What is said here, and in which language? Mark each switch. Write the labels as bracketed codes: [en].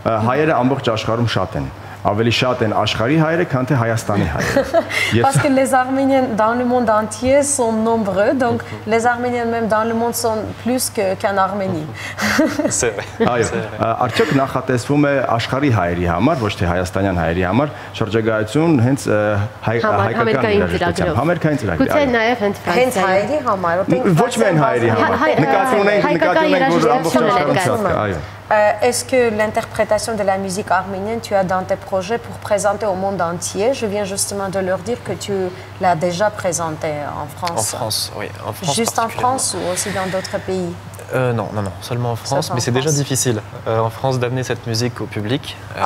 [hy] Հայերը ամբողջ աշխարհում շատ են։ Ավելի շատ են աշխարհի հայերը, քան թե Հայաստանի հայերը։ [fr] Parce que les Arméniens dans le monde entier sont nombreux, donc les Arméniens même dans le monde sont plus qu'en Arménie. C'est vrai. [hy] Այո, արդյոք նախատեսվում է աշխարհի հայերի համար, ոչ թե հայաստանյան հայերի համար, շրջագայություն հենց հայկական երաժշտությամբ, համերգային ծրագրի։ Գուցե նաև հենց հայերի համար, ոչ միայն հայերի համար։ Նկատի ունենք, որ ամբողջ աշխարհում կա, այո։ [fr] Est-ce que l'interprétation de la musique arménienne, tu as dans tes projets pour présenter au monde entier? Je viens justement de leur dire que tu l'as déjà présenté en France. En France, oui. En France juste en France ou aussi dans d'autres pays? Non, seulement en France, mais c'est déjà difficile en France d'amener cette musique au public.